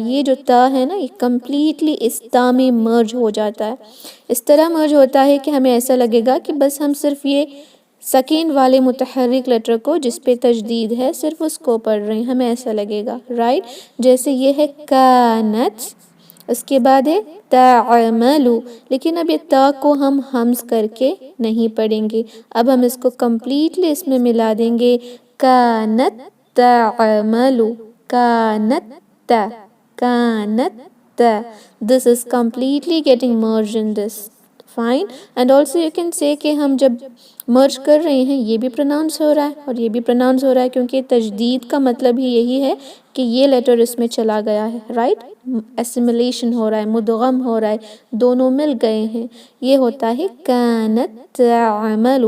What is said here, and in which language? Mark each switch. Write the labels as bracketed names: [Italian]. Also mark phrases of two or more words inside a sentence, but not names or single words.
[Urdu] یہ جو تا ہے نا یہ کمپلیٹلی اس تا میں مرج ہو جاتا ہے، اس طرح مرج ہوتا ہے کہ ہمیں ایسا لگے گا کہ بس ہم صرف یہ سکین والے متحرک لیٹر کو جس پہ تجدید ہے صرف اس کو پڑھ رہے ہیں، ہمیں ایسا لگے گا، رائٹ؟ جیسے یہ ہے کانت، اس کے بعد ہے تعملو، لیکن اب یہ تا کو ہم حمز کر کے نہیں پڑھیں گے، اب ہم اس کو کمپلیٹلی اس میں ملا دیں گے، [Arabic] کانت تعملو، کانت تا، کانت تا. [English] This is completely getting merged in this. Fine. And also you can say [Urdu] کہ ہم جب مرج کر رہے ہیں یہ بھی پروناؤنس ہو رہا ہے اور یہ بھی پروناؤنس ہو رہا ہے، کیونکہ تجدید کا مطلب ہی یہی ہے کہ یہ لیٹر اس میں چلا گیا ہے، رائٹ؟ اسیمیلیشن ہو رہا ہے، مدغم ہو رہا ہے، دونوں مل گئے ہیں، یہ ہوتا ہے [Arabic] کانت تعملو.